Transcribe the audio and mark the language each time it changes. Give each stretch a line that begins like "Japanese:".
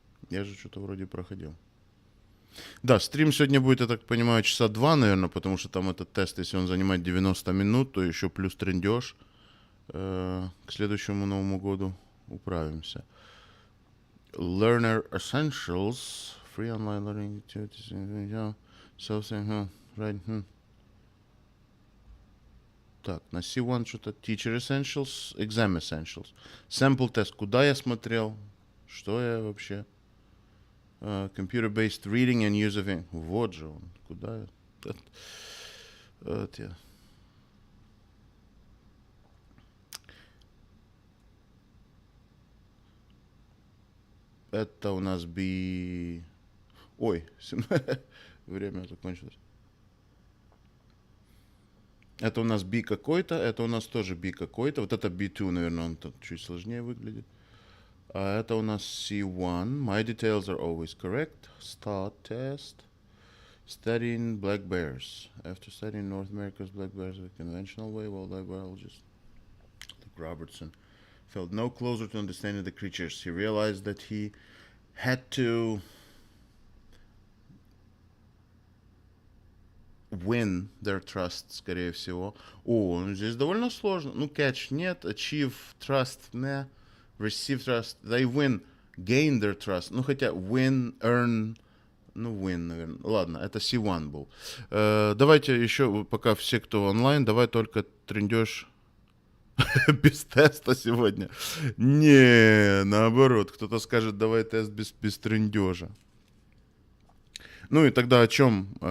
Russian: Я же что-то вроде проходил. Да, стрим сегодня будет, я так понимаю, часа 2, наверное, потому что там этот тест, если он занимает 90 минут, то еще плюс трындеж. К следующему Новому году управимся.
English: Learner Essentials. Free online learning activities. Right.
Russian: Так, на C1 что-то Teacher Essentials, Exam Essentials. Sample тест. Куда я смотрел? Что я вообще?
English: Computer-based reading and use of English.
Russian: Вот же он. Куда? Вот я. Это у нас B... Ой, время закончилось. Это у нас B какой-то, это у нас тоже B какой-то. Вот это B2, наверное, он тут чуть сложнее выглядит. А это у нас C1.
English: My details are always correct. Start test. Studying black bears. After studying North America's black bears the conventional way, wildlife biologist Luke Robertson felt no closer to understanding the creatures. He realized that he had to win their trust,
Russian: скорее всего. О, ну здесь довольно сложно.
English: Ну, catch нет, achieve trust не, receive trust. They win, gain their trust.
Russian: Ну, хотя win, earn, ну, win, наверное. Ладно, это C1 был. Давайте еще, пока все, кто онлайн, давай только трындеж без теста сегодня. Не, наоборот, кто-то скажет, давай тест без трындежа. Ну и тогда о чем?